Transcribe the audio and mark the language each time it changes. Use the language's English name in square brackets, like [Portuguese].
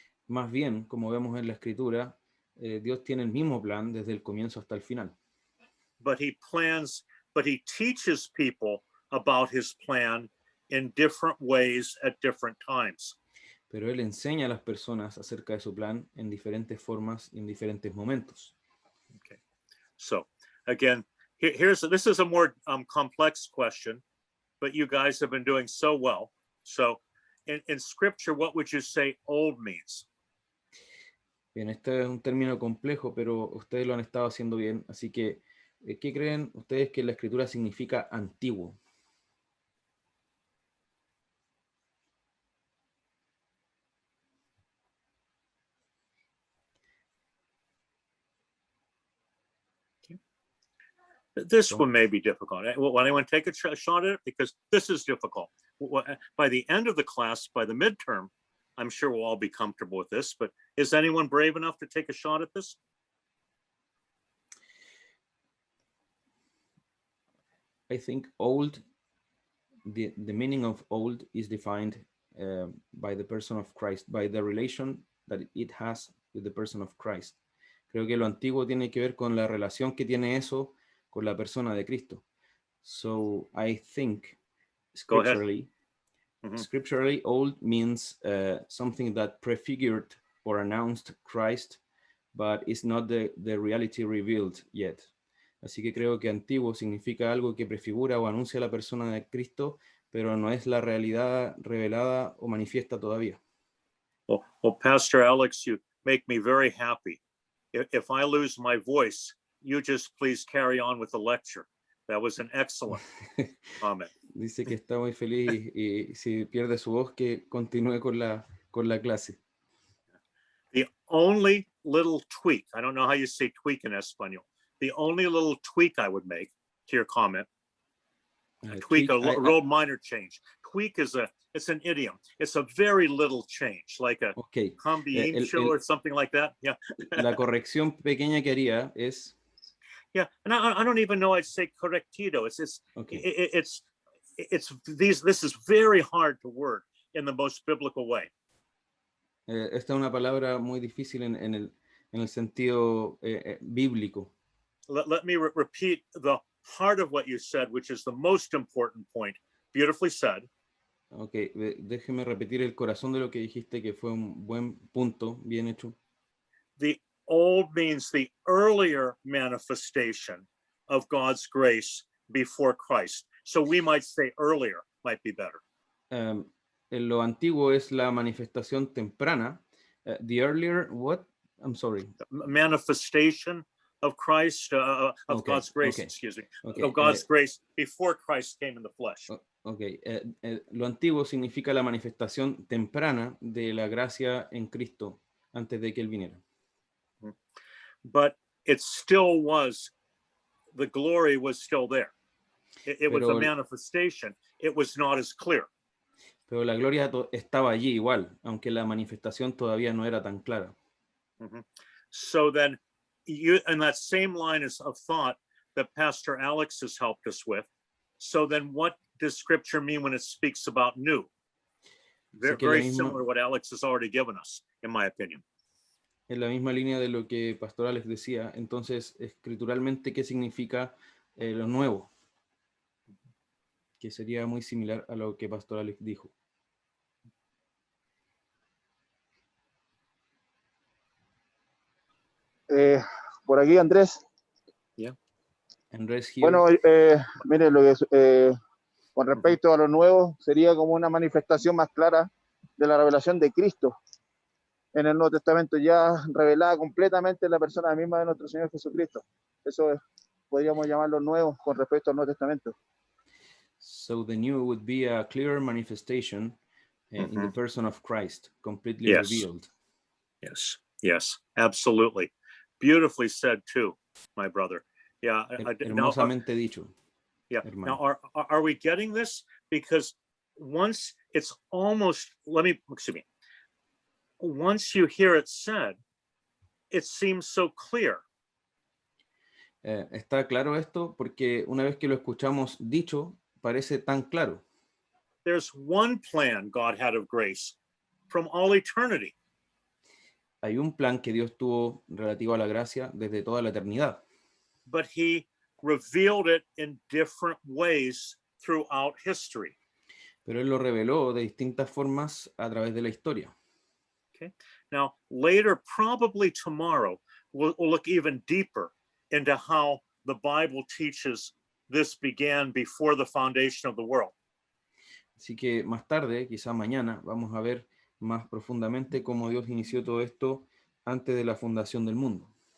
[Spanish] Más bien, como vemos en la escritura, Dios tiene el mismo plan desde el comienzo hasta el final. [English] But he teaches people about his plan in different ways at different times. [Spanish] Pero Él enseña a las personas acerca de su plan en diferentes formas y en diferentes momentos. [English] Okay. So again, this is a more complex question, but you guys have been doing so well. So in scripture, what would you say old means? [Spanish] Bien, este es un término complejo, pero ustedes lo han estado haciendo bien. Así que, ¿qué creen ustedes que la escritura significa antiguo? [English] This one may be difficult. Will anyone take a shot at it? Because this is difficult. By the end of the class, by the midterm, I'm sure we'll all be comfortable with this, but is anyone brave enough to take a shot at this? I think old, the meaning of old is defined by the person of Christ, by the relation that it has with the person of Christ. [Spanish] Creo que lo antiguo tiene que ver con la relación que tiene eso con la persona de Cristo. [English] So I think Go ahead. scripturally, Mhm. scripturally old means something that prefigured or announced Christ, but is not the reality revealed yet. [Spanish] Así que creo que antiguo significa algo que prefigura o anuncia la persona de Cristo, pero no es la realidad revelada o manifiesta todavía. [English] Well, Pastor Alex, you make me very happy. If I lose my voice, you just please carry on with the lecture. That was an excellent comment. [Spanish] Dice que está muy feliz y si pierde su voz que continúe con la clase. [English] The only little tweak, I don't know how you say tweak in Espanol, the only little tweak I would make to your comment, tweak, a real minor change. Tweak is it's an idiom. It's a very little change, like a Okay. cambiincho or something like that. Yeah. [Spanish] La corrección pequeña que haría es. [English] Yeah, and I don't even know I'd say correctido. Okay. This is very hard to word in the most biblical way. [Spanish] Esta es una palabra muy difícil en el sentido bíblico. [English] Let me repeat the heart of what you said, which is the most important point. Beautifully said. [Spanish] Okay, déjeme repetir el corazón de lo que dijiste, que fue un buen punto, bien hecho. [English] The old means the earlier manifestation of God's grace before Christ. So we might say earlier might be better. [Spanish] En lo antiguo es la manifestación temprana. [English] The earlier, what? I'm sorry. Manifestation of Christ, of Okay, God's grace, okay, excuse me, okay, of God's grace before Christ came in the flesh. Okay. [Spanish] Lo antiguo significa la manifestación temprana de la gracia en Cristo antes de que Él viniera. [English] But it still was, the glory was still there. It was a manifestation. It was not as clear. [Spanish] Pero la gloria estaba allí igual, aunque la manifestación todavía no era tan clara. [English] So then, you in that same line of thought that Pastor Alex has helped us with, so then what does Scripture mean when it speaks about new? Very similar to what Alex has already given us, in my opinion. [Spanish] En la misma línea de lo que Pastor Alex decía, entonces, escrituralmente, ¿qué significa lo nuevo? Que sería muy similar a lo que Pastor Alex dijo. Por aquí, Andrés. [English] Yeah. Andrés here. [Spanish] Bueno, mire, lo que con respecto a lo nuevo, sería como una manifestación más clara de la revelación de Cristo en el Nuevo Testamento, ya revelada completamente en la persona misma de nuestro Señor Jesucristo. Eso podríamos llamarlo nuevo con respecto al Nuevo Testamento. [English] So the new would be a clearer manifestation in the person of Christ, completely Yes. revealed. Yes, absolutely. Beautifully said too, my brother. Yeah. [Spanish] Hermosamente dicho. [English] Yeah. [Spanish] Hermano. [English] Now, are we getting this? Because once it's almost, excuse me, once you hear it said, it seems so clear. [Spanish] Está claro esto porque una vez que lo escuchamos dicho, parece tan claro. [English] There's one plan God had of grace from all eternity. [Spanish] Hay un plan que Dios tuvo relativo a la gracia desde toda la eternidad, [English] But he revealed it in different ways throughout history. [Spanish] pero Él lo reveló de distintas formas a través de la historia. [English] Now, later, probably tomorrow, we'll look even deeper into how the Bible teaches this began before the foundation of the world. [Spanish] Así que más tarde, quizá mañana, vamos a ver más profundamente cómo Dios inició todo esto antes de la fundación del mundo.